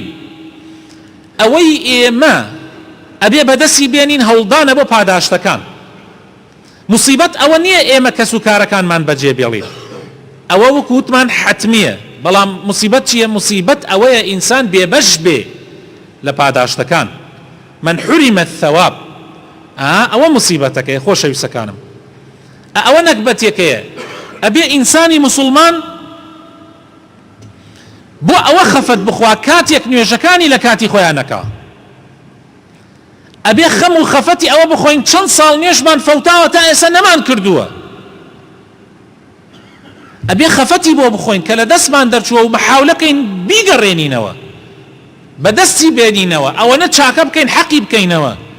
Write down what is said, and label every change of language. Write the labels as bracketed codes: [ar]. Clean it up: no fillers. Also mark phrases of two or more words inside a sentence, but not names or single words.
[ckb] ئەوەی ئێمە ئەبێ بەدەستی بێنین هەوڵدانە بۆ پاداشتەکان. مصیبەت ئەوە نییە ئێمە کەس و کارەکانمان بەجێ بێڵین، ئەوە وەکو وتمان حتمیە، بەڵام مصیبەت چییە؟ مصیبەت ئەوەیە ئینسان بێبەش بێ لە پاداشتەکان. [ar] من حرم الثواب، [ckb] ئەوە مصیبەتەکەیە خۆشەویستەکانم. ئەوە نەکبەتێکەیە، ئەبێ ئینسانی مسلمان بۆ ئەوە خەفەت بخوا کاتێک نوێژەکانی لە کاتی خۆیان نەکا، ئەبێ خەم و خەفەتی ئەوە بخۆین چەند ساڵ نوێژمان فەوتاوە تا ئێستا نەمان کردووە، ئەبێ خەفەتی بۆ بخۆین کە لە دەستمان دەرچووە و محاولەکەین بیگەڕێنینەوە، بەدەستی بێنینەوە، ئەوەنە چاکە بکەین، حەقی بکەینەوە.